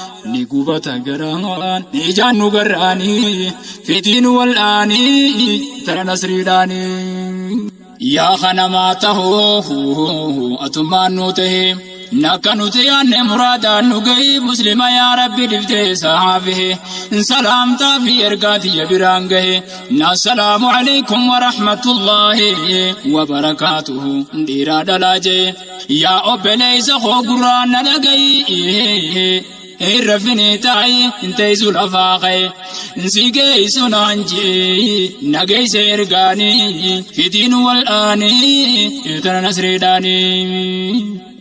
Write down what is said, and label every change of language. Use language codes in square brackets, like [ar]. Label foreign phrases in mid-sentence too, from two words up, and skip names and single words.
[om] Ni gubata garaan, ijaan nu garraanii, fitiin wal'aanii, tara nasriidhaanii. Yaa kanamaa tahoo, atummaan nu tahee, nakka nuti yaanne muraadaan nu gahi, Muslima yaa Rabbi dhiftee sahaafihe. Salaamtaa fi ergaa tiyya biraan gahe. [ar] السلام عليكم ورحمة الله وبركاته. [om] Dhiiraa dhalaa jee, yaa obboleessa koo gurraan na dhagahi. Irra finee taa'i, hin teessu lafaa ka'e. Si geessu naan jee, na geesse ergaanii, fitiin wal'aanii, tana nasreedhaanii.